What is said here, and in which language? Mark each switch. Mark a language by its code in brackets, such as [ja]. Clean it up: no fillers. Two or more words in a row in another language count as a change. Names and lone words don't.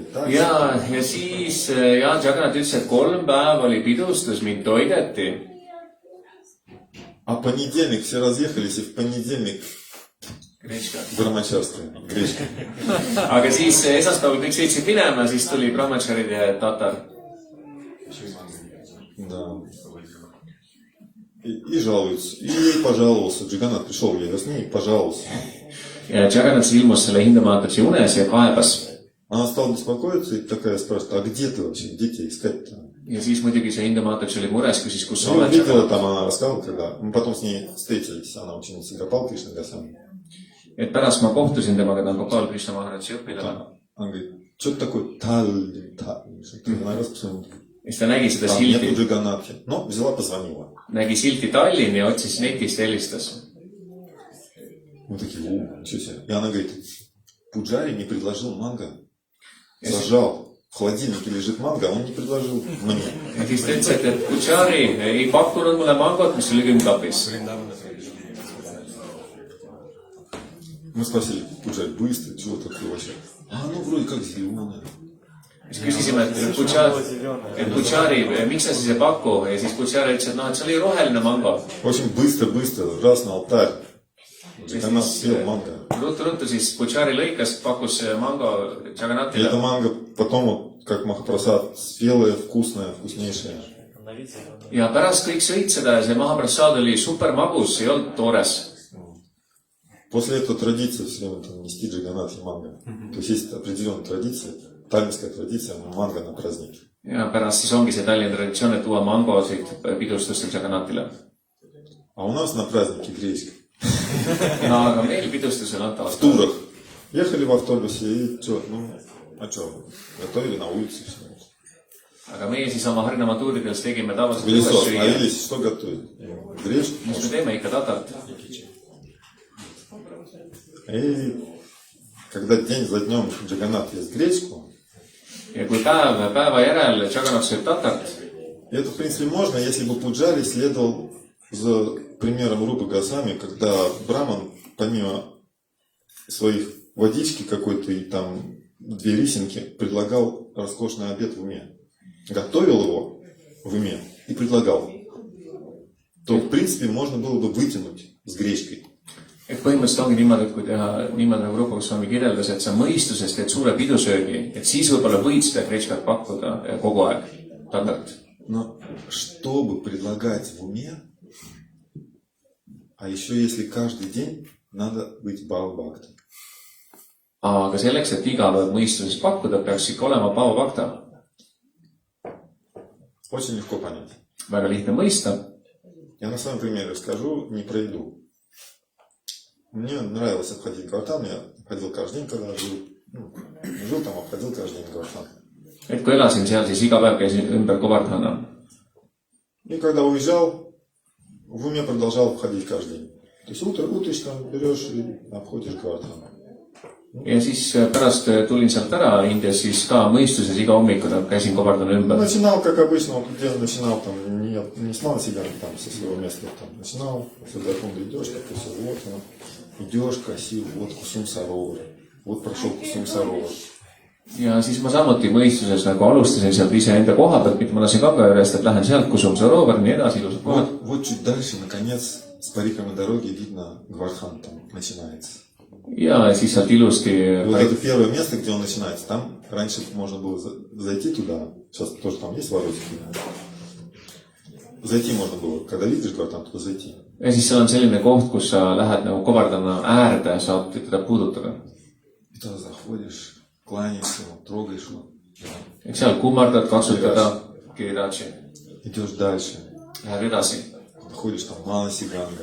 [ru] Так. [et] Ja siis Juggernaut ütles, et 3 päeva oli pidustus, mind toideti. [ru] А понедельник все разъехались, и в понедельник Brahmacharstvo, гречка. [et] Aga siis esmaspäeval kõik sõitsid minema, siis tuli Brahmacharid ja tatar. [ru] Да. И жалуются. И ей пожаловался. Джиганат пришел ей во сне и пожаловался. [et] Ja Juggernaut ilmus selle hindamaatatsi unes ja kaebas. [ru] Она стала беспокоиться и такая спрашивает, а где ты вообще, где тебя искать-то? [et] Ja siis muidugi see hindamaatatsi oli mures, küsis, kus sa [ru] Ну, [et] oled. [ru] видела там, она рассказывала, когда... Мы потом с ней встретились, она ученица Гопал Кришна Госвами. [et] Et pärast ma kohtusin temaga, ta on Gopal Krishna Maharadži õpilane. [ru] Она говорит, что это такое Таллин? Она раз посмотрела. [et] Ja siis ta nägi seda [ru] Там нету [et] silti, [ru] Джиганатки. Но взяла, позвонила. [et] nägi silti Tallinn ja otsis netist, helistas. [ru] Мы такие, ничего себе. И она говорит, Пуджари не предложил манго. Зажал. В холодильнике лежит манго, а он не предложил мне. [et] Ja siis ta ütles, et Puchari ei pakkunud mulle mangot, mis oli külmkapis. [ru] Мы спросили, Пуджари, быстро, чего такое вообще? А оно вроде как зеленое. [et] Siis küsisime, et Puchari, miks sa siis ei paku? Ja siis Puchari ütles, et noh, et see oli roheline mango. [ru] В общем, быстро, раз на алтарь. Джиганат съел манго. [et] Ruttu siis Puchari lõikas, pakkus mango [ru] И [et] Juggernatile. [ru] это манго потом, вот, как Махапрасад, спелое, вкусное, вкуснейшее. [et] Ja pärast kõik sõid seda ja see Mahaprasad oli super magus, ei olnud toores. [ru] После этого традиция все время там, нести Джиганат и манго. То есть есть определенная традиция. таллинская традиция манго на празднике. [et] Ja pärast siis ongi see Tallinna traditsioon, et tuua mangosid pidustustel Jagannathile. [ru] А у нас на празднике гречка. [et] Ja aga meil pidustusel [ru] В [et] antavad [ru] турах. Ехали в автобусе и что? Ну, а что? Готовили на улице все. [et] aga meie siis oma Harjumaa tuuridels tegime tavaliselt [ru] Пылесос, [et] süüa. [ru] молились, что готовить? Гречку. [et] Mis me teeme ikka tatart. [ru] И когда день за днем Джаганнат ест гречку, [et] Ja kui päeva järel Jagannath sööb tatart, [ru] это, в принципе, можно, если бы Пуджари следовал за примером Рупы Госвами, когда Браман, помимо своих водички какой-то и там 2 рисинки, предлагал роскошный обед в уме. Готовил его в уме и предлагал. То, в принципе, можно было бы вытянуть с гречкой. [et] et põhimõtteliselt ongi niimoodi, et kui teha niimoodi nagu Rupa Goswami kirjeldas, et sa mõistuses teed suure pidusöögi, et siis võib-olla võid seda gretškat pakkuda kogu aeg tatart. [ru] Но чтобы предлагать в уме, а еще если каждый день, надо быть Бхава-бхакта. [et] Aga selleks, et iga päev mõistuses pakkuda, peaks ikka olema Bhava Bhakta. [ru] Очень легко понять. [et] Väga lihtne mõista. [ru] Я на своем примере расскажу не про еду. Мне нравилось обходить Гавардхан, я ходил каждый день, когда жил. Жил там, обходил каждый день Гавардхан. [et] Et kui elasin seal, siis iga päev käisin ümber Govardhana. [ru] И когда уезжал, в уме продолжал обходить каждый день. То есть утречком берешь и обходишь Гавардхан. [et] Ja siis pärast tulin sealt ära Indias, siis ka mõistuses iga hommikul käisin Govardhana ümber. [ru] Начинал, как обычно, вот где начинал там, не снял себя там со своего места, там, начинал, сюда фонда идешь, так и все, вот оно. Идешь, красиво, вот Кусум Саровар, вот прошел Кусум Саровар. [et] Ja siis ma samuti mõistuses nagu alustasin sealt iseenda koha pealt, mitte ma lasin Ganga järjest, et lähen sealt Kusum Sarovar, nii edasi, ilusad kohad. [ru] Вот чуть дальше, наконец, с париками дороги видно Гвардхан там начинается. [et] Ja siis sealt ilusti... [ru] И вот это первое место, где он начинается, там раньше можно было зайти туда, сейчас тоже там есть воротики. Зайти можно было, когда видишь Гвардхан, туда зайти. [et] Ja siis seal on selline koht, kus sa lähed nagu Govardhana äärde, saad teda puudutada. [ru] И туда заходишь, кланяешься его, трогаешь его. [et] Eks seal kummardad, katsutada Giridhaji. [ru] Идешь дальше, [et] Lähed edasi. [ru] ходишь там Манаси Ганга,